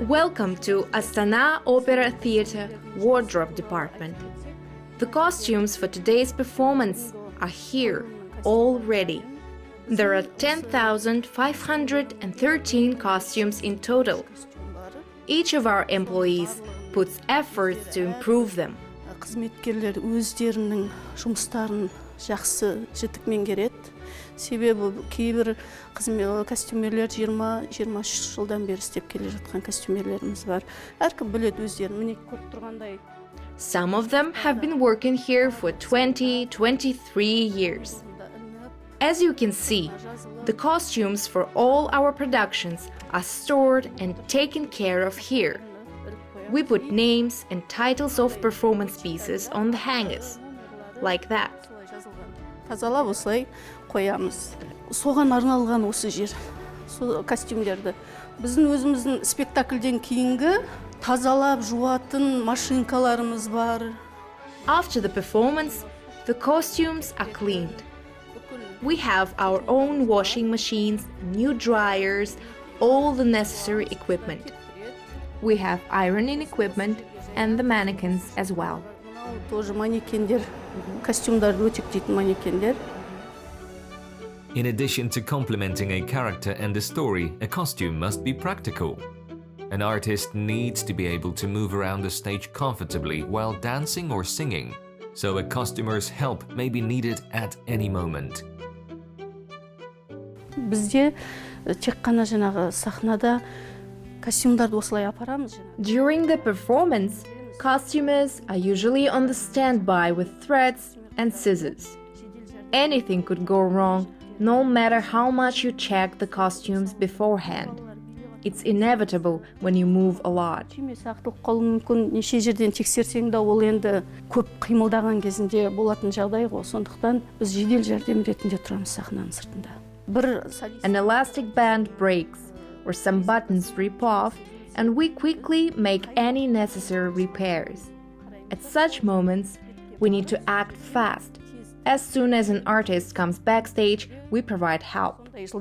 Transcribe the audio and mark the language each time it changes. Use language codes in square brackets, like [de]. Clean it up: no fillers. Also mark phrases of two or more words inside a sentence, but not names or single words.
[en] Welcome to Astana Opera Theatre Wardrobe Department. The costumes for today's performance are here, all ready. There are 10,513 costumes in total. Each of our employees puts efforts to improve them. [kk] Қызметкерлер өздерінің жұмыстарын жақсы жітік меңгереді. Себебі кейбір костюмерлер 20-23 жылдан бері істеп келе жатқан костюмерлеріміз бар. Әркім біледі өздерін. Міне көріп тұрғандай. [en] Some of them have been working here for 20-23 years. As you can see, the costumes for all our productions are stored and taken care of here. We put names and titles of performance pieces on the hangers, like that. [kk] Тазалап осылай қоямыз. Соған арналған осы жер, костюмдерді. Біздің өзіміздің спектакльден кейінгі тазалап жуатын машинкаларымыз бар. [en] After the performance, the costumes are cleaned. We have our own washing machines, new dryers, all the necessary equipment. We have ironing equipment and the mannequins as well. [kk] Тоже манекендер, костюмдарды өтектейтін манекендер. [en] In addition to complementing a character and a story, a costume must be practical. An artist needs to be able to move around the stage comfortably while dancing or singing, so a costumer's help may be needed at any moment. [kk] Бізде тек қана жаңағы сахнада костюмдарды осылай апарамыз. [en] During the performance, costumers are usually on the standby with threads and scissors. Anything could go wrong, no matter how much you check the costumes beforehand. It's inevitable when you move a lot. [kk] Сақтылық қалуы мүмкін, неше жерден тексерсең де ол енді көп қимылдаған кезінде болатын жағдай ғой. Сондықтан біз жедел жәрдем ретінде тұрамыз сахнаның сыртында. [en] An elastic band breaks or some buttons rip off, and we quickly make any necessary repairs. At such moments, we need to act fast. As soon as an artist comes backstage, we provide help.